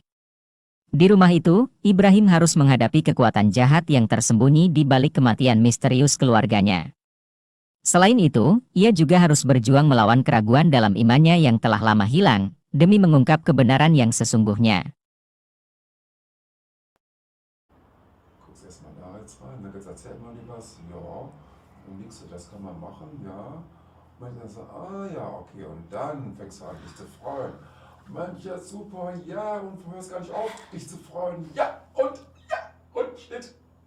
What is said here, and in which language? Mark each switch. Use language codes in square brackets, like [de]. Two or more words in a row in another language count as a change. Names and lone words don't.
[id] Di rumah itu, Ibrahim harus menghadapi kekuatan jahat yang tersembunyi di balik kematian misterius keluarganya. Selain itu, ia juga harus berjuang melawan keraguan dalam imannya yang telah lama hilang, demi mengungkap kebenaran yang sesungguhnya. [de] Guckst erstmal da jetzt rein, dann erzählt man dir was, ja, dann liegst du, das kann man machen, ja. Manchmal so, ah ja, okay, und dann fängst du an, dich zu freuen. Mensch, ja super, ja, und du hörst gar nicht auf, dich zu freuen, ja, und shit.